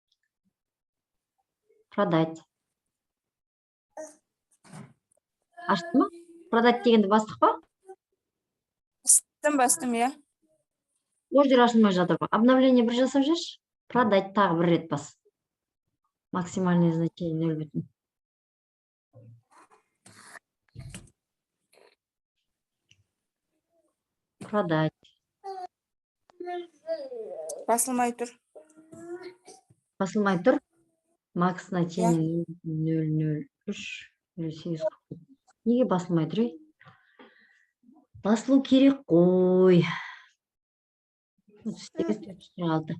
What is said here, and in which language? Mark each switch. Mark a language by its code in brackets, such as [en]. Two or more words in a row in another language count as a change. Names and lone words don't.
[kk] Продать. Ашты ма? Продать дегенді бастық па? Бастым, иә. Ордер ашылмай жатыр ба? Обновление бір жасап жүрші. Продать тағы бір рет бас. [ru] Максимальное значение 0,5. Продать. [kk] Басылмай тұр. [ru] Макс значение 0,03. [kk] Неге басылмай тұр? Басылу керек қой. 446.